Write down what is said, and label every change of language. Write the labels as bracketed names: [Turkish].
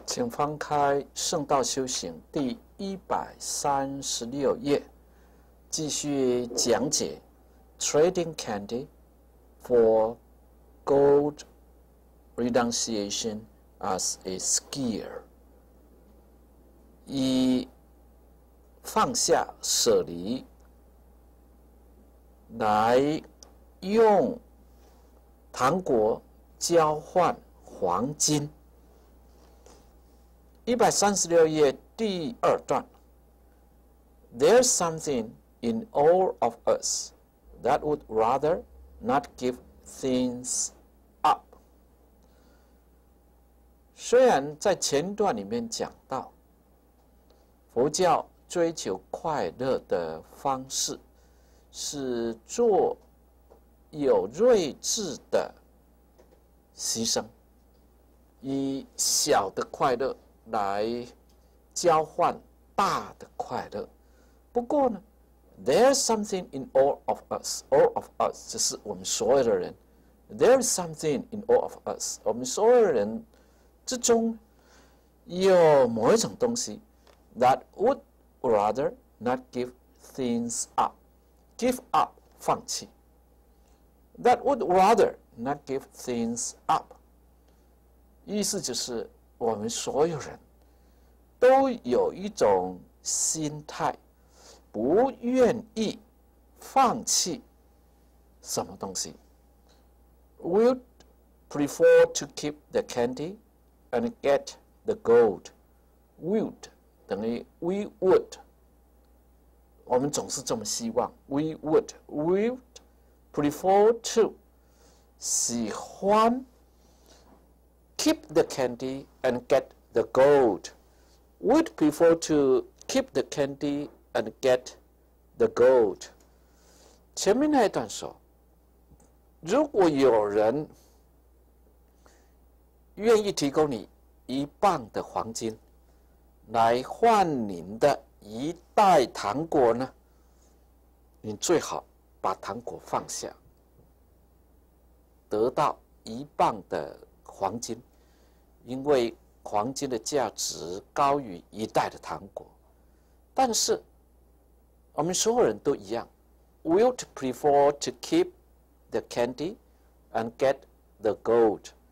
[Chinese] 请翻开《圣道修行》第136页，继续讲解 [English] Trading Candy for Gold Renunciation as a skill， [Chinese] 以放下舍离来用糖果交换黄金。 [English] 136页第2段 ，There's something in all of us that would rather not give things up。 [Chinese] 虽然在前段里面讲到，佛教追求快乐的方式是做有睿智的牺牲，以小的快乐来交换大的快乐。不过呢 [English] ，There's something in all of us， all of us [Chinese] 就是我们所有的人。 [English] There's something in all of us， [Chinese] 我们所有的人之中有某一种东西 [English] that would rather not give things up， give up 放弃，that would rather not give things up， [Chinese] 意思就是我们所有人都有一种心态，不愿意放弃什么东西 [English] ，would prefer to keep the candy。and get the gold. [Chinese] Would 等于 [English] we would， [Chinese] 我们总是这么希望。 [English] We would prefer to 喜欢 keep the candy and get the gold. Would prefer to keep the candy and get the gold. [Chinese] 前面那一段说，如果有人愿意提供你1磅的黄金，来换您的1袋糖果呢？你最好把糖果放下，得到1磅的黄金，因为黄金的价值高于1袋的糖果。但是我们所有人都一样 [English] ，will prefer to keep the candy and get the gold。